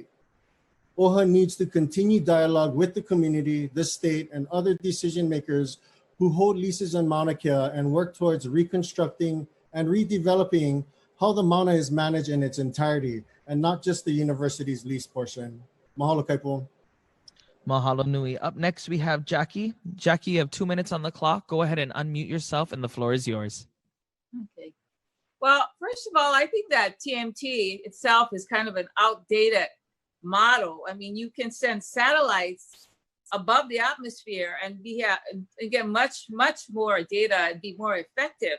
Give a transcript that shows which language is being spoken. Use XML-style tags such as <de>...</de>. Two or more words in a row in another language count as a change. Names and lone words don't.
<en>OHA needs to continue dialogue with the community, the state, and other decision makers who hold leases on Mauna Kea and work towards reconstructing and redeveloping how the Mauna is managed in its entirety, and not just the university's lease portion. Mahalo, Kaipo.</en> <haw>Mahalo nui.</haw> <en>Up next, we have Jackie. Jackie, you have 2 minutes on the clock. Go ahead and unmute yourself, and the floor is yours. Okay. Well, first of all, I think that TMT itself is kind of an outdated model. I mean, you can send satellites above the atmosphere and get much more data and be more effective.</en>